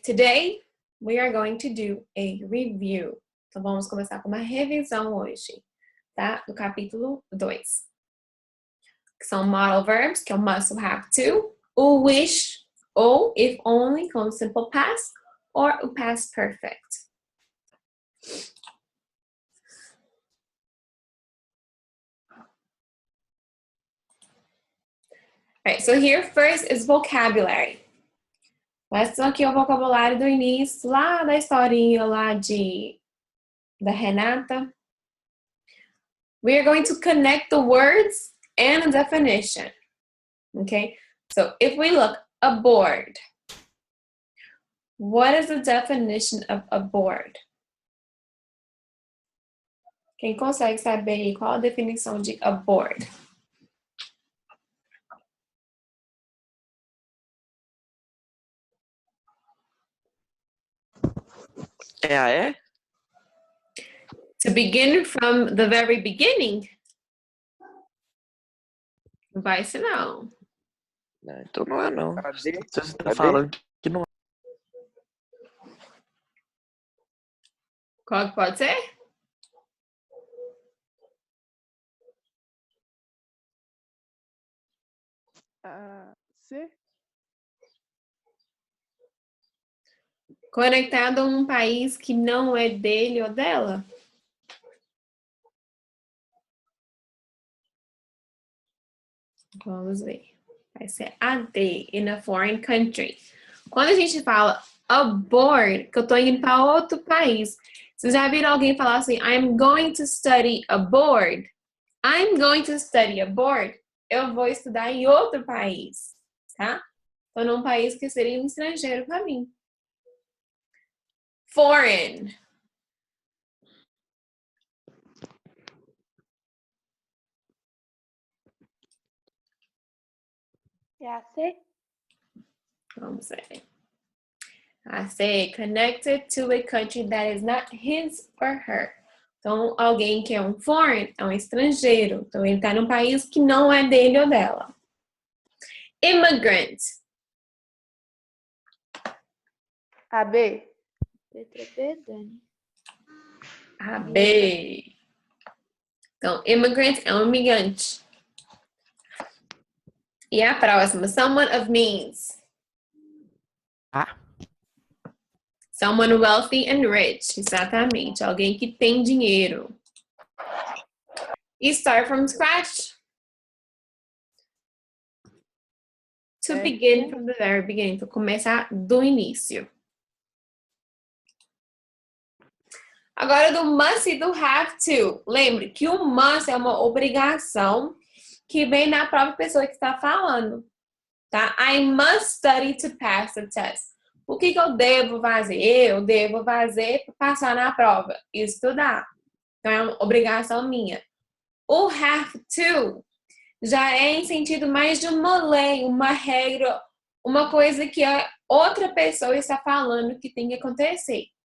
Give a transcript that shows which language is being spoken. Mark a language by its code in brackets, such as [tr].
[en] Today we are going to do a review. [pt] Então vamos começar com uma revisão hoje, tá? Do capítulo 2. Que são modal verbs, que é o must, o have to, o wish, ou if only, com o simple past, or o past perfect. [en] Alright, so here first is vocabulary. [pt] Esse aqui é o vocabulário do início, lá da historinha lá da Renata. [en] We are going to connect the words and a definition. Okay, so if we look, aboard. What is the definition of aboard? [pt] Quem consegue saber aí qual a definição de aboard? É? [en] To begin from the very beginning? [pt] Não vai ser não. Então não é não. Cadê? Você tá falando que não é. Qual que pode ser? C? Conectado a um país que não é dele ou dela? Vamos ver. Vai ser AD, [en] in a foreign country. [pt] Quando a gente fala aboard, que eu tô indo para outro país, vocês já viram alguém falar assim, [en] I'm going to study aboard? I'm going to study aboard. [pt] Eu vou estudar em outro país, tá? Tô num país que seria um estrangeiro para mim. [en] Foreign. [pt] É a C? Vamos ver. [en] I say connected to a country that is not his or her. [pt] Então, alguém que é um foreign é um estrangeiro. Então, ele está num país que não é dele ou dela. [en] Immigrant. [pt] A B? Letra B, Dani. A B. Então, immigrant é um imigrante. E a próxima, [en] someone of means. Ah. Someone wealthy and rich. [pt] Exatamente. Alguém que tem dinheiro. E [en] start from scratch. To begin from the very beginning. [pt] Então, começar do início. Agora, do must e do have to. Lembre que o must é uma obrigação que vem da própria pessoa que está falando. Tá? [en] I must study to pass the test. [pt] O que eu devo fazer? Eu devo fazer para passar na prova. Estudar. Então, é uma obrigação minha. O have to já é em sentido mais de uma lei, uma regra, uma coisa que a outra pessoa está falando que tem que acontecer.